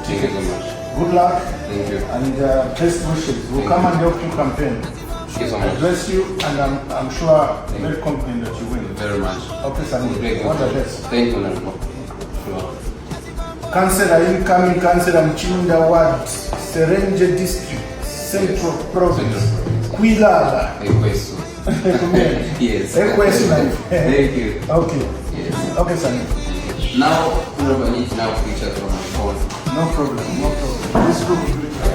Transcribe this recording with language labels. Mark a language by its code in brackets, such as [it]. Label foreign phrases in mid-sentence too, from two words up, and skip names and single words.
[en] Thank you so much. Good luck Thank you. and best wishes. We'll Thank come you. and help you campaign. Thank you so I much. bless you and I'm sure, very confident that you win. Very much. Okay, Sani. Great. All the best. Thank you, Honorable. Sure. Councillor, incoming Councillor Mchinda Ward, Serenje District, Central Province, Kwilala. Ekwesu. Yes. Ekwesu life. Thank you. Okay. Yes. Okay, Sani. Now, Honorable, I need now pictures from my phone. No problem, no problem. This group